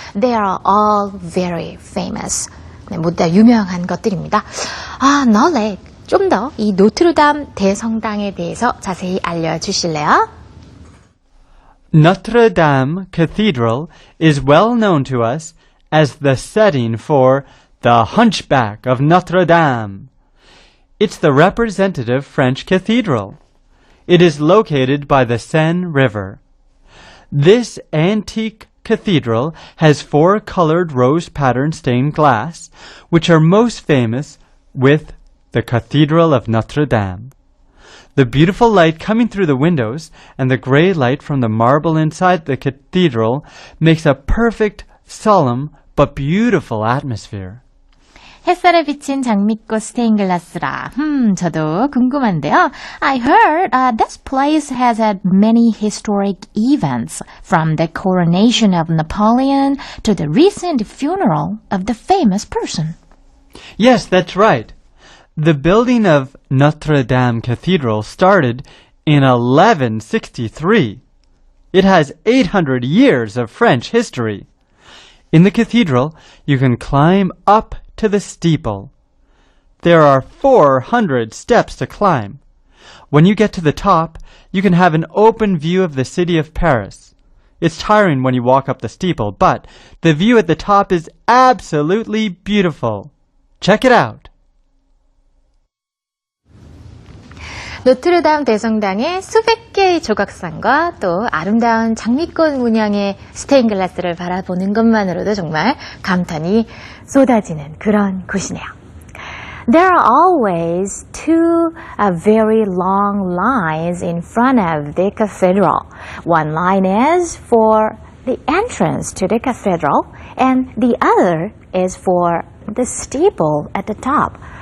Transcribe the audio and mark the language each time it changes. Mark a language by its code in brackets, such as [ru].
[en] They are all very famous. [ko] 네, 모두 다 유명한 것들입니다. 너네 좀 더 이 노트르담 대성당에 대해서 자세히 알려주실래요? [en] Notre Dame Cathedral is well known to us as the setting for The Hunchback of Notre Dame. It's the representative French cathedral. It is located by the Seine River. This antique cathedral has 4 colored rose pattern stained glass, which are most famous with the Cathedral of Notre Dame. The beautiful light coming through the windows and the gray light from the marble inside the cathedral makes a perfect, solemn, but beautiful atmosphere. [ko] 햇살에 비친 장미꽃 스테인글라스라. 저도 궁금한데요. [en] I heard this place has had many historic events, from the coronation of Napoleon to the recent funeral of the famous person. Yes, that's right. The building of Notre Dame Cathedral started in 1163. It has 800 years of French history. In the cathedral, you can climb up to the steeple. There are 400 steps to climb. When you get to the top, you can have an open view of the city of Paris. It's tiring when you walk up the steeple, but the view at the top is absolutely beautiful. Check it out. [ko] 노트르담 대성당의 수백 개의 조각상과 또 아름다운 장미꽃 문양의 스테인글라스를 바라보는 것만으로도 정말 감탄이 쏟아지는 그런 곳이네요. [en] There are always 2 very long lines in front of the cathedral. One line is for the entrance to the cathedral, and the other is for the steeple at the top.